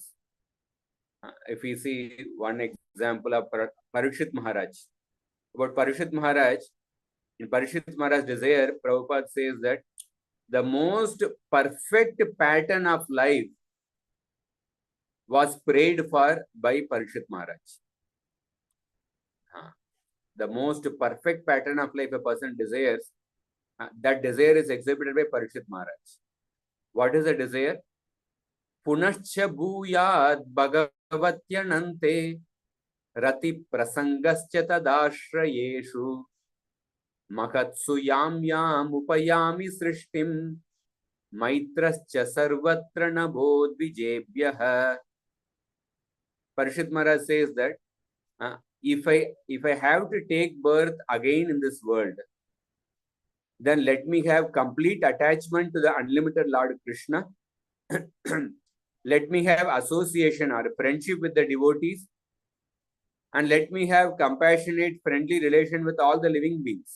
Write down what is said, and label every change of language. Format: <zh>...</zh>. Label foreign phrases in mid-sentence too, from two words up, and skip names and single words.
<en>If we see one example of Parikshit Maharaj, about Parikshit Maharaj, in Parikshit Maharaj's desire, Prabhupada says that the most perfect pattern of life was prayed for by Parikshit Maharaj. The most perfect pattern of life a person desires, that desire is exhibited by Parikshit Maharaj. What is the desire?</en> <sa>Punascha bhuyad bhagavatyanante rati prasangascha tadashrayeshu mahatsu yam yam upayami srishtim maitrascha sarvatra nabod vijebhyah.</sa> <en>Parikshit Maharaj says that if I have to take birth again in this world, then let me have complete attachment to the unlimited Lord Krishna. Let me have association or friendship with the devotees, and let me have compassionate, friendly relation with all the living beings.</en>